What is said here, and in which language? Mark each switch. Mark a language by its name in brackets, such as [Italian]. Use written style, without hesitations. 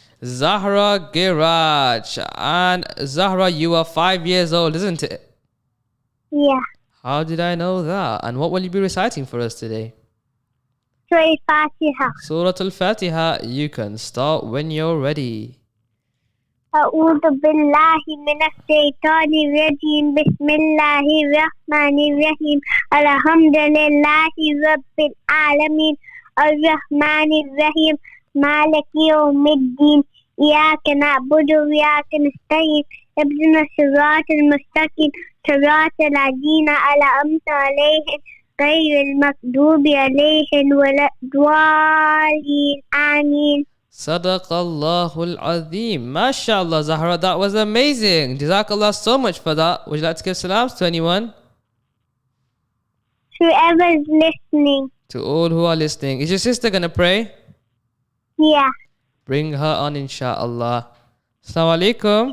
[English] Zahra Giraj. And Zahra, you are 5 years old, isn't it? Yeah. How did I know that? And what will you be reciting for us today? Surah Fatiha. Surah Al-Fatiha. You can start when you're ready. [Arabic] أعوذ بالله من الشيطان الرجيم. بسم الله الرحمن الرحيم. الحمد لله رب العالمين الرحمن الرحيم مالك يوم الدين إياك نعبد وإياك نستعين اهدنا الصراط المستقيم صراط الذين أنعمت عليهم غير المغضوب عليهم ولا الضالين آمين. [English] Sadaqallahul Azim. MashaAllah, Zahra, that was amazing. Jazakallah so much for that. Would you like to give salams to anyone? Whoever is listening. To all who are listening. Is your sister going to pray? Yeah. Bring her on, inshallah. Assalamu alaikum.